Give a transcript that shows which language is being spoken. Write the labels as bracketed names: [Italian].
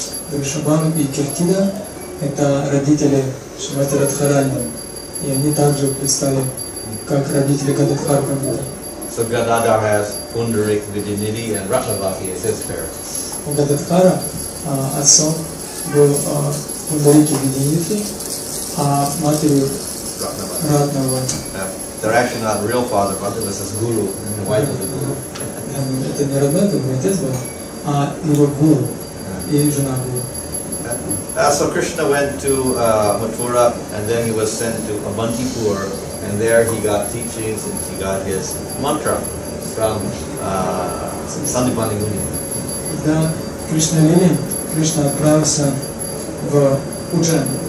[Russian] Вришабхану и Киртида — это родители Шримати Радхарани, и они также предстали как родители Гададхара Пандита. [English] So Gadadhar has Pundarik, Vidyanidhi and Ratnavati as his parents. [Russian] У Гададхара отцом был Пундарики Видянидхи, а матерью Ратнавати. [English] They're actually not real father, but this is Guru and the wife of the Guru. [Russian] Это не родной, как бы отец был, а его гуру и жена Гуру. [English] So Krishna went to Mathura, and then he was sent to Avantipur, and there he got teachings and he got his mantra from Sandipani Muni. [Russian] Когда Кришна Лили, Кришна отправился в Уджан.